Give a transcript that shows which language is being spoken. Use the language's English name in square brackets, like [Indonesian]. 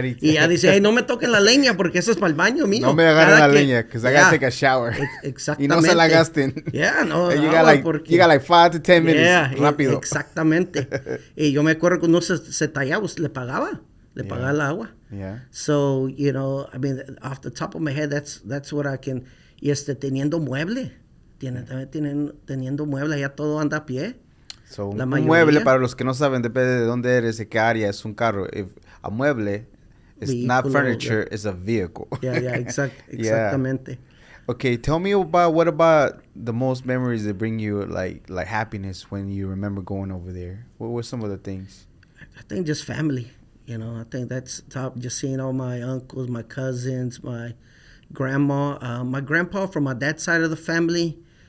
[Spanish] Y ya dice, hey, no me toquen la leña porque eso es para el baño mío. No me agarren la leña, [English] because I gotta take a shower. [Spanish] Exactamente. Y no se la gasten. [English] Yeah, no. You got like 5 to 10 minutes. Yeah, [Spanish] rápido. Exactamente. Y yo me acuerdo que uno se tallaba, pues, le pagaba el agua. [English] Yeah. So, you know, I mean, off the top of my head, that's what I can. [Spanish] Y teniendo mueble. Teniendo mueble, ya todo anda a pie. So, un mueble, para los que no saben, depende de dónde eres, de qué área es un carro. [English] If a mueble is not furniture, it's a vehicle. Yeah, exactamente. Okay, tell me what about the most memories that bring you like happiness when you remember going over there? What were some of the things? I think just family. You know, I think that's top. Just seeing all my uncles, my cousins, my grandma, my grandpa from my dad's side of the family.